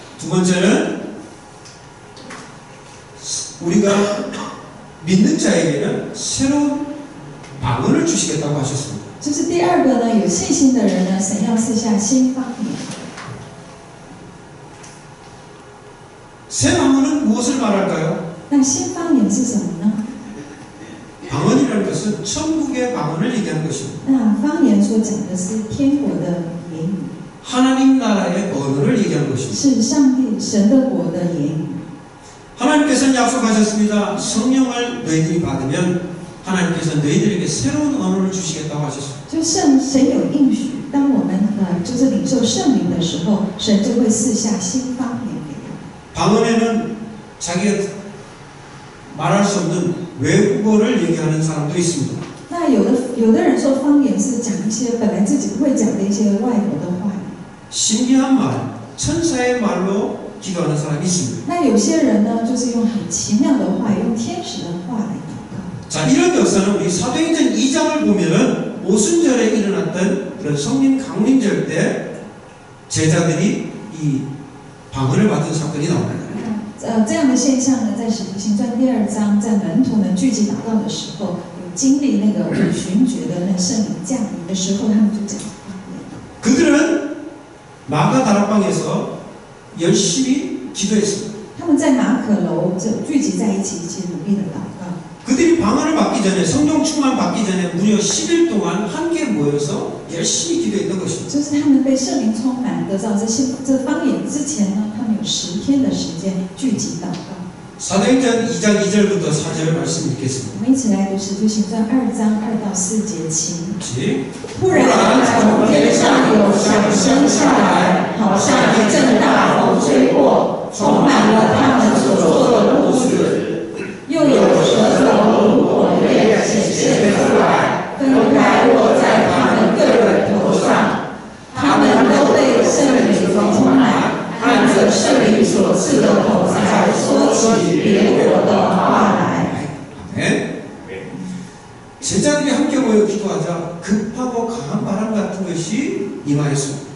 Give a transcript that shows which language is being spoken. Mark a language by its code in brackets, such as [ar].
[ko] 두 번째는 우리가 믿는 자에게는 새로운 방언을 주시겠다고 하셨습니다. [zh] 就是第二个呢，有信心的人呢，神要赐下新方言。 [ko] 새 방언은 무엇을 말할까요? [zh] 那新方言是什么呢？ [ko] 방언이라는 것은 천국의 방언을 얘기하는 것입니다. [zh] 那方言所讲的是天国的言语， [ko] 하나님 나라의 언어를 얘기하는 것입니다. [zh] 是上帝神的国的言语。 [ko] 하나님께서는 약속하셨습니다. 성령을 너희들이 받으면 하나님께서 너희들에게 새로운 언어를 주시겠다고 하셨습니다. [zh] 就神有应许，当我们就是领受圣灵的时候，神就会赐下新方言给我们。 [ko] 방언에는 자기가 말할 수 없는 외국어를 얘기하는 사람도 있습니다. [zh] 那有的人说方言是讲一些本来自己不会讲的一些外国的话语。 [ko] 신기한 말, 천사의 말로 기도하는 사람이 있습니다. [zh] 那有些人呢，就是用很奇妙的话语，用天使的话来祷告。 [ko] 자, 이런 역사는 우리 사도행전 2장을 보면은 오순절에 일어났던 그런 성령 강림절 때 제자들이 이 방언을 받은 사건이 나옵니다. [zh] 这样的现象呢，在使徒行传第2章，在门徒们聚集祷告的时候，有经历那个五旬节的那圣灵降临的时候，他们就讲方言。 [ko] 그들은 마가 다락방에서 열심히 기도했습니다. [zh] 他们在马可楼就聚集在一起，一起努力的祷告。 [ko] 그들이 방언을 받기 전에 성령 충만 받기 전에 무려 10일 동안 함께 모여서 열심히 기도했던 것입니다. [zh] 就是他们被圣灵充满，得到这方言之前呢，他们有10天的时间聚集祷告。 [ko] 사도행전 2장 2절부터 4절 말씀 읽겠습니다. [zh] 我们一起来读《使徒行传》2章2到4节，请。突然从天上有响声下来，好像一阵大风吹过，充满了他们所坐的屋子。又有舌头如火焰显现出来，分开落在他们个人头上。他们都被圣灵充满，按着圣灵所赐的口才说起别国的话来。 [ko] 아멘. 제자들이 함께 모여 기도하자 급하고 강한 바람 같은 것이 임하였습니다.